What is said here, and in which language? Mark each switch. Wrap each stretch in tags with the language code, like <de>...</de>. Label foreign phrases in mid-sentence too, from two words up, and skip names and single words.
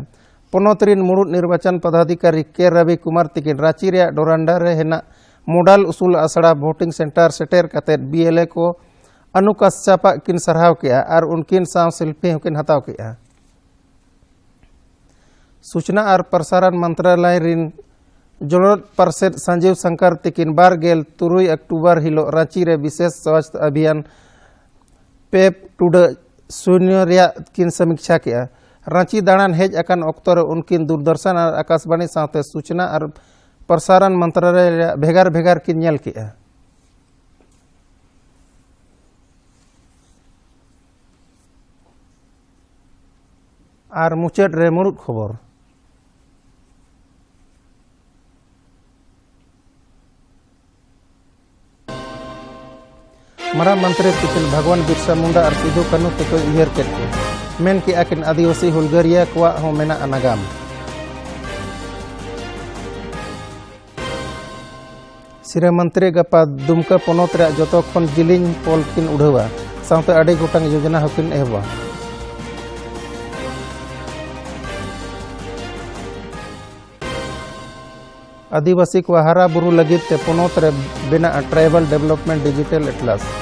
<unr>पोनोत रिन मुड़ुद निर्वाचन पदाधिकारी के रवि कुमार तकिन रांची रे डोरांडा रे हेना मॉडल उसूल आसड़ा</unr> <en>voting centre</en> <unr>सेटेर काते बीएलए को अनुकाश चापा किन सरहाव किया और उनकिन साव सेल्फी होकिन हताव किया। सूचना और प्रसारण मंत्रालय रिन जोड़ोट पार्षद संजीव शंकर तकिन 23 अक्टूबर हिलो रांची रे</unr> <hi>विशेष स्वास्थ्य अभियान</hi> <unr>पेप टूडे शून्य रे किन समीक्षा किया। रांची दाड़ान हेज अकान अक्तो रे उनकिन दूरदर्शन और आकाशवाणी साथे सूचना और प्रसारण मंत्रालय भेगार भेगार किन नेल किया। और मुचाद रे मुड़ुद खबर मारा मंत्री तकिन भगवान बिरसा मुंडा और सिधु कानू तक उहर के मेन कि आकिन आदिवासी हुलगरिया को हो मेना नागाम। सिरे मंत्री गपा दुमका पोनोत रे जतो खन जिलिंग पोल किन उड़ावा साथे अड़ी गोटांग योजना हकिन एहबा। आदिवासी को हरा बुरु लगित ते पोनोत रे बिना ट्राइबल डेवलपमेंट डिजिटल एटलास।</unr>